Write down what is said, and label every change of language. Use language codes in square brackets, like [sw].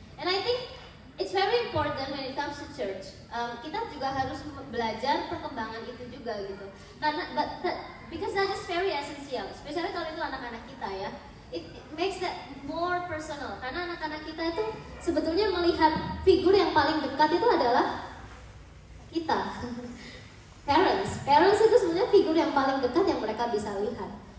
[en] And I think it's very important when it comes to church. [id] Kita juga harus belajar perkembangan itu juga gitu. Karena [en] because that is very essential, especially [id] kalau itu anak-anak kita ya. [en] It makes that more personal. [id] Karena anak-anak kita itu sebetulnya melihat figur yang paling dekat itu adalah kita. Parents itu sebenarnya figur yang paling dekat yang mereka bisa lihat.